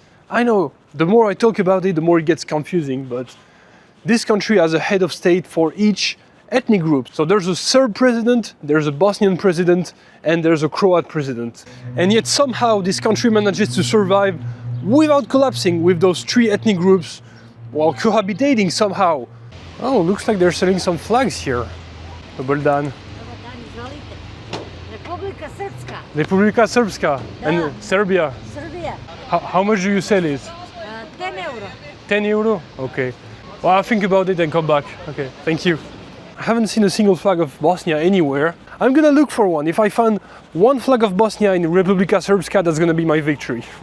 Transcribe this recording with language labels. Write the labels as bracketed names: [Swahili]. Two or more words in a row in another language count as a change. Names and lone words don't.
[English] I know, the more I talk about it, the more it gets confusing, but this country has a head of state for each ethnic group. So there's a Serb president, there's a Bosnian president, and there's a Croat president. And yet somehow this country manages to survive without collapsing with those 3 ethnic groups while cohabitating somehow. Oh, looks like they're selling some flags here. [Serbian] Dobar dan. Republika Srpska. Republika Srpska. [English] And Serbia. Serbia. How much do you sell it? 10 euro. 10 euro? Okay. Well, I'll think about it and come back. Okay, thank you. I haven't seen a single flag of Bosnia anywhere. I'm gonna look for one. If I find one flag of Bosnia in Republika Srpska, that's gonna be my victory.